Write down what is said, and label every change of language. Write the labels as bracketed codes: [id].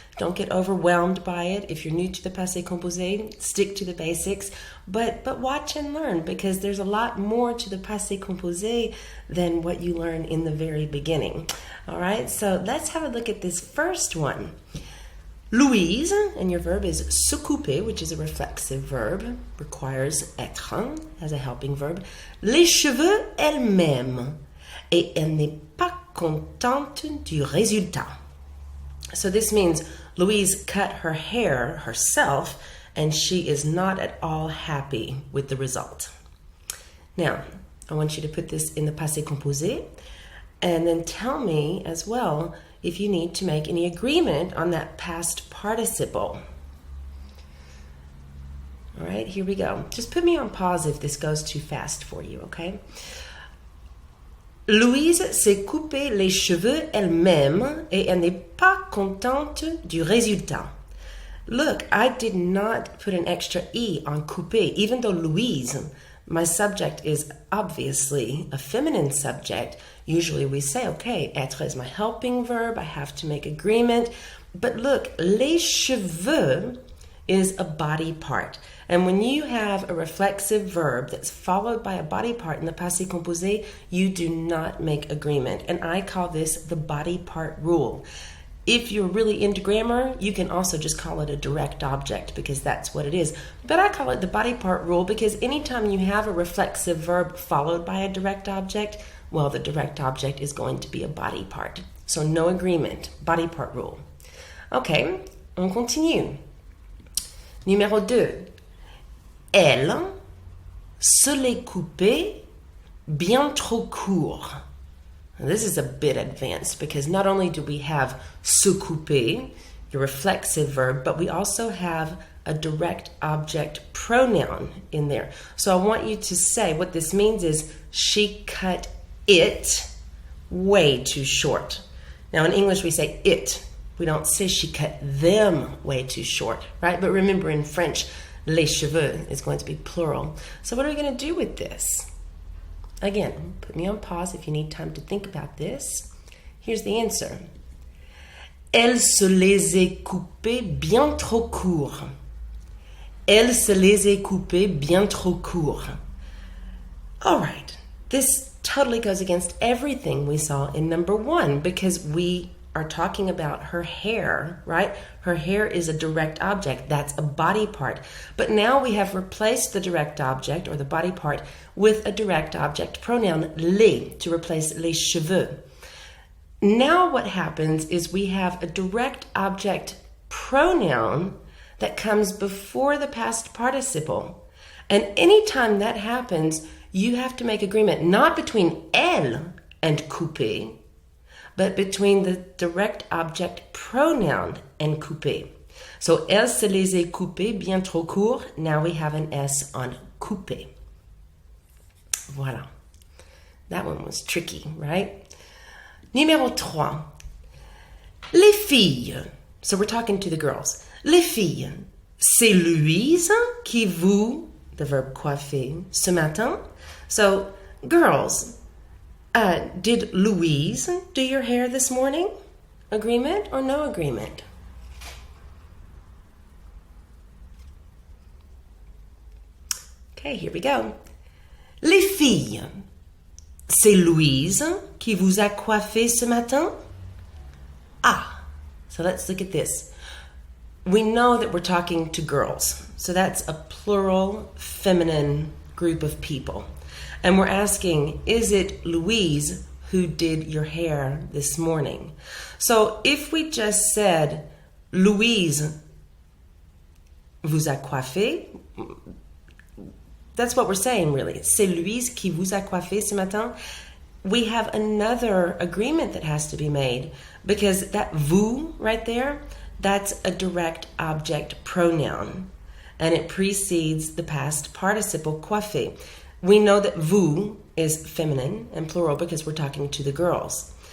[en] Don't get overwhelmed by it. If you're new to the Passé Composé, stick to the basics, but watch and learn, because there's a lot more to the Passé Composé than what you learn in the very beginning. All right, so let's have a look at this first one. Louise, and your verb is s'occuper, which is a reflexive verb, requires être as a helping verb. [fr] Les cheveux elle-même, et elle n'est pas contente du résultat. [en] So this means Louise cut her hair herself, and she is not at all happy with the result. Now, I want you to put this in the Passé Composé, and then tell me as well if you need to make any agreement on that past participle. All right, here we go. Just put me on pause if this goes too fast for you, okay? [fr] Louise s'est coupé les cheveux elle-même et elle n'est pas contente du résultat. [en] Look, I did not put an extra E on coupé, even though Louise, my subject, is obviously a feminine subject. Usually we say, okay, être is my helping verb, I have to make agreement. But look, les cheveux is a body part. And when you have a reflexive verb that's followed by a body part in the Passé Composé, you do not make agreement. And I call this the body part rule. If you're really into grammar, you can also just call it a direct object, because that's what it is. But I call it the body part rule because anytime you have a reflexive verb followed by a direct object, well, the direct object is going to be a body part. So no agreement, body part rule. [fr] Okay, on continue. Numéro 2. Elle se l'est coupé bien trop court. [en] Now, this is a bit advanced because not only do we have se couper, your reflexive verb, but we also have a direct object pronoun in there. So I want you to say what this means is she cut it way too short. Now in English we say it. We don't say she cut them way too short, right? But remember in French, les cheveux is going to be plural. So what are we going to do with this? Again, put me on pause if you need time to think about this. Here's the answer. [fr] Elle se les est coupées bien trop court. Elle se les est coupées bien trop court. [en] All right, this totally goes against everything we saw in number 1 because we are talking about her hair, right? Her hair is a direct object. That's a body part. But now we have replaced the direct object or the body part with a direct object pronoun, les, to replace les cheveux. Now what happens is we have a direct object pronoun that comes before the past participle. And anytime that happens, you have to make agreement not between elle and couper, but between the direct object pronoun and coupé. [fr] So, elle se les est coupées bien trop court. [en] Now we have an S on coupé. Voilà. That one was tricky, right? [fr] Numéro 3. Les filles. [en] So we're talking to the girls. [fr] Les filles. C'est Louise qui vous, [en] the verb coiffer, [fr] ce matin. [en] So, girls, did Louise do your hair this morning? Agreement or no agreement? Okay, here we go. [fr] Les filles, c'est Louise qui vous a coiffé ce matin? [en] Ah, so let's look at this. We know that we're talking to girls, so that's a plural feminine group of people. And we're asking, is it Louise who did your hair this morning? So if we just said, [fr] Louise vous a coiffé, [en] that's what we're saying really. [fr] C'est Louise qui vous a coiffé ce matin. [en] We have another agreement that has to be made because that vous right there, that's a direct object pronoun. and it precedes the past participle coiffées. We know that vous is feminine and plural because we're talking to the girls.